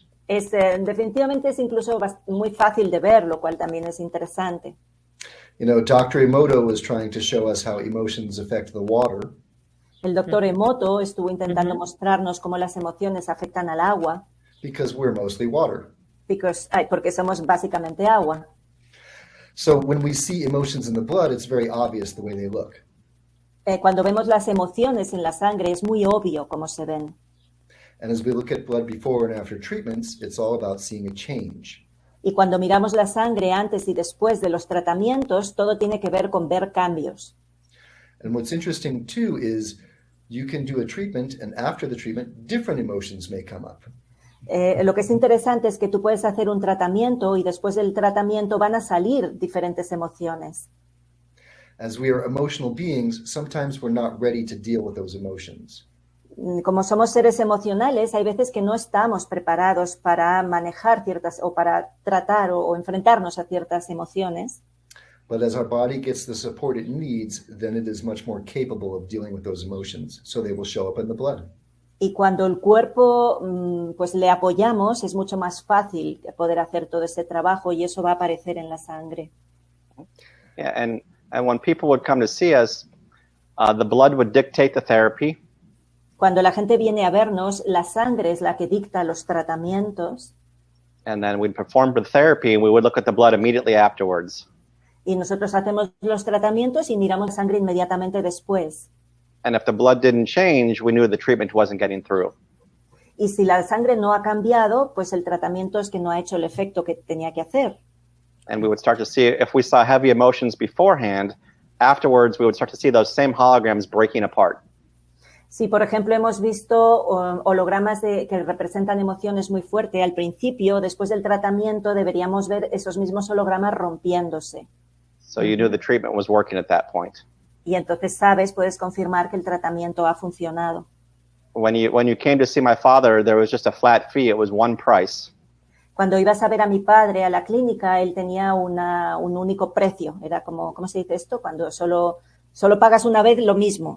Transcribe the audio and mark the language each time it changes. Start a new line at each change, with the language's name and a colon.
Spanish: Definitivamente es incluso muy fácil de ver, lo cual también es interesante.
English: You know, Dr. Emoto was trying to show us how emotions affect the water.
Spanish: El doctor Emoto estuvo intentando mostrarnos cómo las emociones afectan al agua.
English: Because we're mostly water.
Spanish: Porque somos básicamente agua.
English: So when we see emotions in the blood, it's very obvious the way they look.
Spanish: Cuando vemos las emociones en la sangre, es muy obvio cómo se ven.
English: And as we look at blood before and after treatments, it's all about seeing a change.
Spanish: Y cuando miramos la sangre antes y después de los tratamientos, todo tiene que ver con ver cambios.
English: And what's interesting too is you can do a treatment, and after the treatment, different emotions may come up.
Spanish: Lo que es interesante es que tú puedes hacer un tratamiento y después del tratamiento van a salir diferentes emociones.
English: As we are emotional beings, sometimes we're not ready to deal with those emotions.
Spanish: Como somos seres emocionales, hay veces que no estamos preparados para manejar ciertas o para tratar o enfrentarnos a ciertas emociones.
English: But as our body gets the support it needs, then it is much more capable of dealing with those emotions, so they will show up in the blood.
Spanish: Y cuando el cuerpo pues le apoyamos, es mucho más fácil poder hacer todo ese trabajo y eso va a aparecer en la sangre.
English: Yeah, and when people would come to see us, the blood would dictate the therapy.
Spanish: Cuando la gente viene a vernos, la sangre es la que dicta los tratamientos.
English: And then we'd perform the therapy and we would look at the blood immediately afterwards.
Spanish: Y nosotros hacemos los tratamientos y miramos la sangre inmediatamente después.
English: And if the blood didn't change, we knew the treatment wasn't getting through.
Spanish: Y si la sangre no ha cambiado, pues el tratamiento es que no ha hecho el efecto que tenía que hacer.
English: And we would start to see, if we saw heavy emotions beforehand, afterwards we would start to see those same holograms breaking apart.
Spanish: Si, por ejemplo, hemos visto hologramas que representan emociones muy fuertes al principio, después del tratamiento deberíamos ver esos mismos hologramas rompiéndose.
English: So you knew the treatment was working at that point.
Spanish: Y entonces puedes confirmar que el tratamiento ha funcionado.
English: When you came to see my father, there was just a flat fee. It was one price.
Spanish: Cuando ibas a ver a mi padre a la clínica, él tenía un único precio. Era como, ¿cómo se dice esto? Cuando solo pagas una vez lo mismo.